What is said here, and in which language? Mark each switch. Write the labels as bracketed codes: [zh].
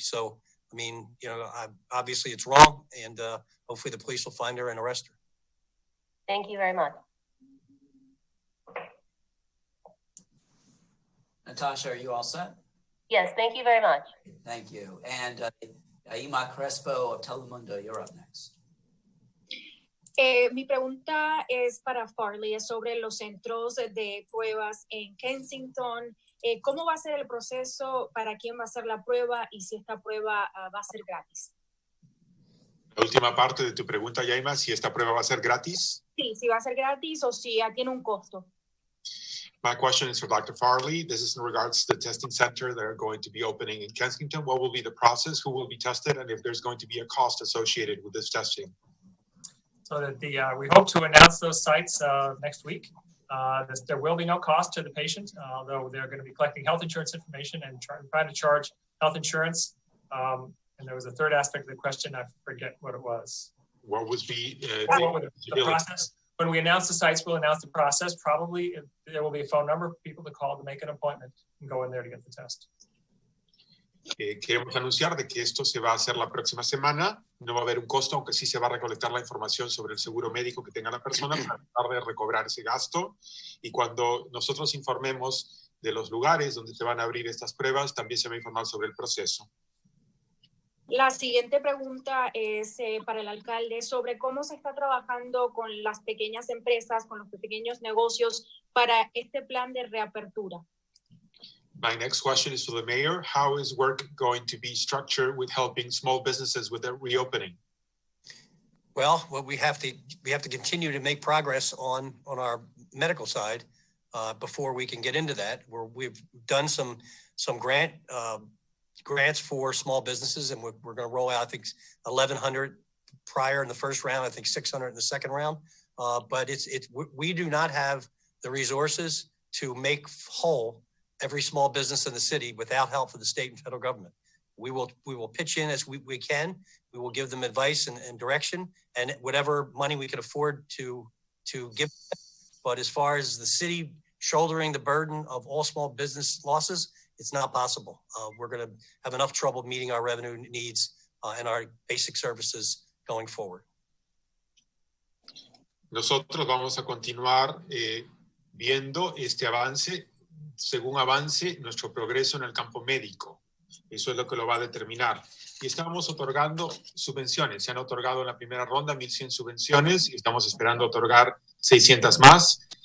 [en] So I mean, obviously it's wrong, and hopefully the police will find her and arrest her. Thank you very much. Natasha, are you all set? Yes, thank you very much. Thank you. And Aima Crespo of Telemundo, you're up next. [es] Mi pregunta es para Farley, es sobre los centros de pruebas en Kensington. ¿Cómo va a ser el proceso? ¿Para quién va a ser la prueba? Y si esta prueba va a ser gratis. La última parte de tu pregunta, Yaima, si esta prueba va a ser gratis. Sí, si va a ser gratis o si tiene un costo. [en] My question is for Dr. Farley. This is in regards to the testing center that are going to be opening in Kensington. What will be the process? Who will be tested? And if there's going to be a cost associated with this testing? So that we hope to announce those sites next week. There will be no cost to the patient, although they're going to be collecting health insurance information and trying to charge health insurance. And there was a third aspect of the question. I forget what it was. What was the process? When we announce the sites, we'll announce the process. Probably there will be a phone number for people to call to make an appointment and go in there to get the test. [es] Queremos anunciar de que esto se va a hacer la próxima semana. No va a haber un costo, aunque sí se va a recolectar la información sobre el seguro médico que tenga la persona para tratar de recobrar ese gasto. Y cuando nosotros informemos de los lugares donde se van a abrir estas pruebas, también se va a informar sobre el proceso. La siguiente pregunta es para el alcalde sobre cómo se está trabajando con las pequeñas empresas, con los pequeños negocios para este plan de reapertura. [en] My next question is for the mayor. How is work going to be structured with helping small businesses with their reopening? Well, we have to continue to make progress on our medical side before we can get into that. We've done some grants for small businesses, and we're going to roll out, I think, 1,100 prior in the first round, I think 600 in the second round. But we do not have the resources to make whole every small business in the city without help from the state and federal government. We will pitch in as we can. We will give them advice and direction, and whatever money we can afford to give. But as far as the city shouldering the burden of all small business losses, it's not possible. We're going to have enough trouble meeting our revenue needs and our basic services going forward. [es] Nosotros vamos a continuar viendo este avance, según avance nuestro progreso en el campo médico. Eso es lo que lo va a determinar. Y estamos otorgando subvenciones. Se han otorgado en la primera ronda 1,100 subvenciones y estamos esperando otorgar 600 más.